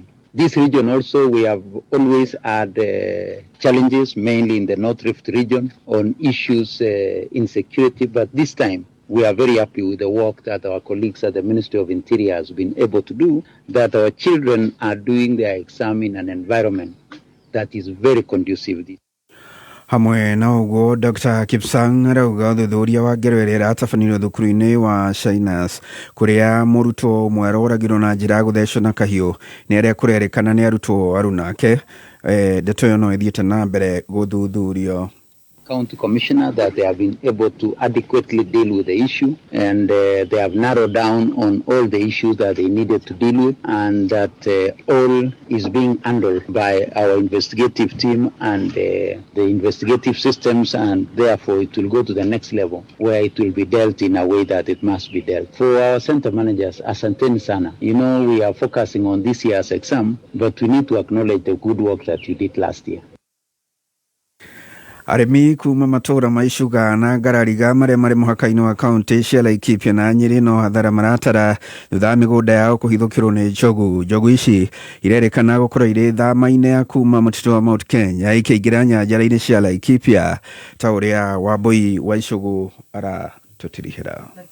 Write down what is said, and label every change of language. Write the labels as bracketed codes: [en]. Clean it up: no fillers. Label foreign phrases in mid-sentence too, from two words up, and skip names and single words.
[en] This region also, we have always had challenges, mainly in the North Rift region, on issues in security. But this time, we are very happy with the work that our colleagues at the Ministry of Interior has been able to do, that our children are doing their exam in an environment that is very conducive. [ki] Hamwe na uguo Dr. Kipsang arauga thuthuria wa ngero ĩrĩa ĩratabanĩrio thukuru-inĩ wa Shainas kũrĩa mũrutwo mwerũ oragirwo na njĩra ya gũthecwo na kahiũ nĩ arĩa kũrerĩkana nĩ arutwo arunake. Ndeto ĩyo no ĩthiĩte na mbere gũthuthurio. [en] County Commissioner that they have been able to adequately deal with the issue, and they have narrowed down on all the issues that they needed to deal with, and that all is being handled by our investigative team and the investigative systems, and therefore it will go to the next level where it will be dealt in a way that it must be dealt. For our center managers, [sw] asanteni sana. [en] You know, we are focusing on this year's exam, but we need to acknowledge the good work that you did last year. [ki] Arĩmi kuma matũra ma Icuga na Garariga marĩa marĩ mũhaka-inĩ wa kaunti cia Laikipia na Nyeri no hathara maratara thutha wa mĩgũnda yao kũhithũkĩrwo nĩ njogu. Njogu ici irerĩkana gũkorwo irĩ thama-inĩ ya kuma mũtitũ wa Mount Kenya ikĩingĩra nyanjara-inĩ cia Laikipia ta ũrĩa Wambui wa Icugu aratũtirihĩra.